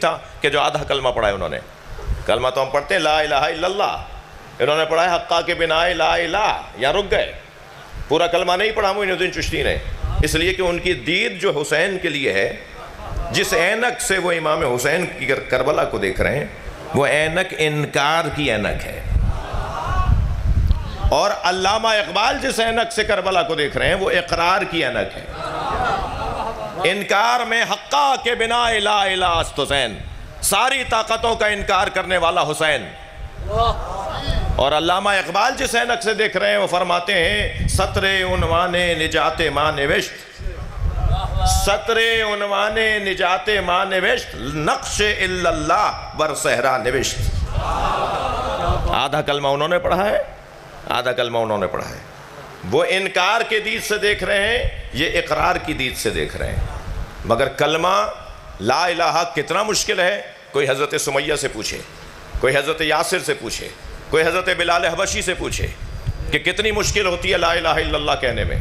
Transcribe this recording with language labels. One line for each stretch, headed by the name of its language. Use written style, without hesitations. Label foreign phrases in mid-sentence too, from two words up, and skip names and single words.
Urdu: تھا کہ جو آدھا کلمہ پڑھا ہے انہوں نے، کلمہ تو ہم پڑھتے ہیں
Arabic: لا الہ الا اللہ،
Urdu: انہوں نے پڑھا ہے
Persian: حقا کے بنا لا الہ،
Urdu: یا رک گئے، پورا کلمہ نہیں پڑھا معین الدین چشتی نے، اس لیے کہ ان کی دید جو حسین کے لیے ہے، جس اینک سے وہ امام حسین کی کربلا کو دیکھ رہے ہیں، وہ اینک انکار کی اینک ہے، اور علامہ اقبال جس اینک سے کربلا کو دیکھ رہے ہیں وہ اقرار کی اینک ہے۔ انکار میں
Persian: حقا کے بنا لا الہ است حسین،
Urdu: ساری طاقتوں کا انکار کرنے والا حسین، اور علامہ اقبال جس اینک سے دیکھ رہے ہیں وہ فرماتے ہیں
Persian: سطر عنوان نجات ماں نوشت، سطر عنوان نجات ماں نوشت، نقش الا اللہ بر صحرا نوشت۔
Urdu: آدھا کلمہ انہوں نے پڑھا ہے، آدھا کلمہ انہوں نے پڑھا ہے، وہ انکار کے دید سے دیکھ رہے ہیں، یہ اقرار کی دید سے دیکھ رہے ہیں، مگر کلمہ
Arabic: لا الہ
Urdu: کتنا مشکل ہے، کوئی حضرت سمیہ سے پوچھے، کوئی حضرت یاسر سے پوچھے، کوئی حضرت بلال حبشی سے پوچھے کہ کتنی مشکل ہوتی ہے
Arabic: لا الہ الا اللہ
Urdu: کہنے میں۔